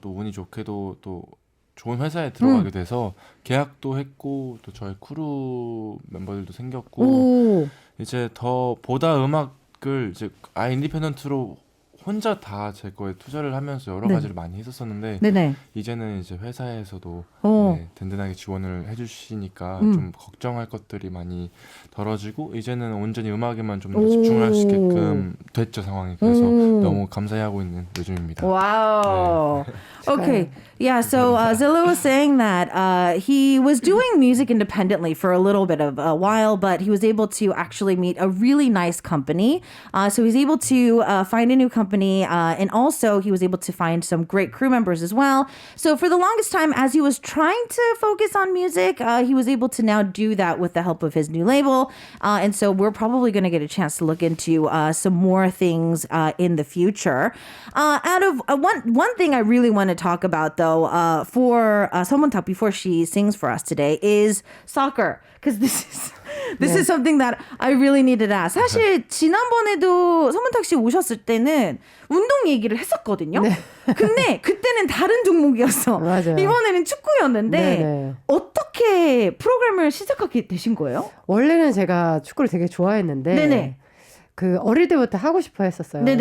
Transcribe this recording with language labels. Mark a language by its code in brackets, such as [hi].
[ko] 또 운이 좋게도 또 좋은 회사에 들어가게 돼서 계약도 했고 또 저희 크루 멤버들도 생겼고 이제 더 보다 음악을 이제 인디펜던트로 혼자 다 제 거에 투자를 하면서 여러 가지를 많이 했었었는데 이제는 이제 회사에서도 든든하게 지원을 해주시니까 좀 걱정할 것들이 많이 덜어지고 이제는 온전히 음악에만 좀 더 집중을 할 수 있게끔 됐죠 상황이. 그래서 너무 감사해하고 있는 요즘입니다. [en] Wow. Okay. Yeah, so ZELO was saying that he was doing music independently for a little bit of a while, but he was able to actually meet a really nice company. So he's able to find a new company, and also he was able to find some great crew members as well. So for the longest time, as he was trying to focus on music, he was able to now do that with the help of his new label. And so we're probably going to get a chance to look into some more things in the future. Out of one thing I really want to talk about, though, for someone talk before she sings for us today is soccer, because this is something that I really needed to ask. [ko] 사실 지난번에도 서문탁 씨 오셨을 때는 운동 얘기를 했었거든요. 근데 그때는 다른 종목이었어. 맞아요. 이번에는 축구였는데 어떻게 프로그램을 시작하게 되신 거예요? 원래는 제가 축구를 되게 좋아했는데 그 어릴 때부터 하고 싶어 했었어요.